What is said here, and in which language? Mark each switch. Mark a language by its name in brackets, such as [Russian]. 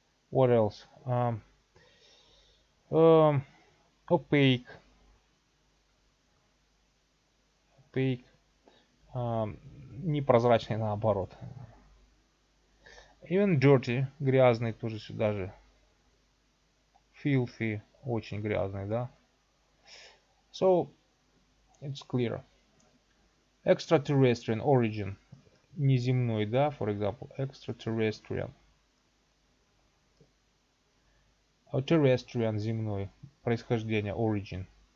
[English] What else? [Russian] opaque, opaque, непрозрачный наоборот. Even dirty, грязный тоже сюда же. Filthy, очень грязный, да. [English] So, it's clear. Extraterrestrial origin, неземной, да, for example, extraterrestrial. [Russian] Terrestrial, земной, происхождение, origin.